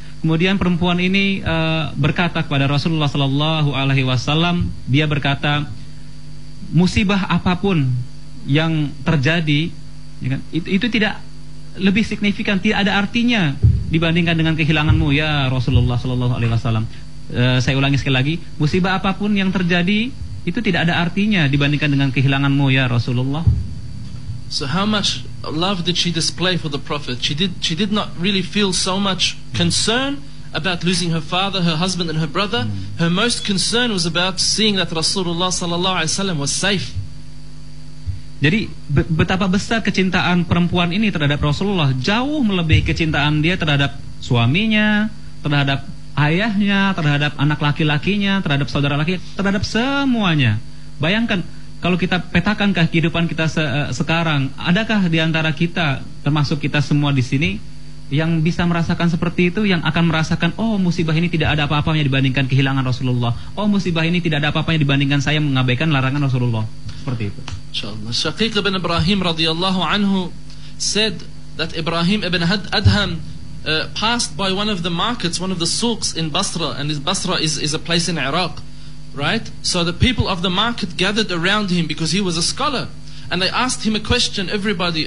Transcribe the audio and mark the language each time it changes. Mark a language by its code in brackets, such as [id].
[id] Kemudian perempuan ini berkata kepada Rasulullah sallallahu alaihi wasallam, dia berkata, "Musibah apapun yang terjadi, ya kan, itu tidak lebih signifikan, tidak ada artinya dibandingkan dengan kehilanganmu ya Rasulullah sallallahu alaihi wasallam." Saya ulangi sekali lagi, musibah apapun yang terjadi itu tidak ada artinya dibandingkan dengan kehilanganmu ya Rasulullah. [en] So how much love did she display for the Prophet? She did not really feel so much concern about losing her father, her husband, and her brother. Her most concern was about seeing that Rasulullah sallallahu alaihi wasallam was safe. [id] Jadi betapa besar kecintaan perempuan ini terhadap Rasulullah, jauh melebihi kecintaan dia terhadap suaminya, terhadap ayahnya, terhadap anak laki-lakinya, terhadap saudara laki, terhadap semuanya. Bayangkan kalau kita petakan kehidupan kita sekarang, adakah di antara kita, termasuk kita semua di sini, yang bisa merasakan seperti itu, yang akan merasakan, oh musibah ini tidak ada apa-apanya dibandingkan kehilangan Rasulullah, oh musibah ini tidak ada apa-apanya dibandingkan saya mengabaikan larangan Rasulullah, seperti itu. [ar] Inshallah. [en] Shaqiq ibn Ibrahim radiyallahu anhu said that Ibrahim ibn Adham passed by one of the markets, one of the souks in Basra, and Basra is a place in Iraq. Right? So the people of the market gathered around him because he was a scholar, and they asked him a question, everybody.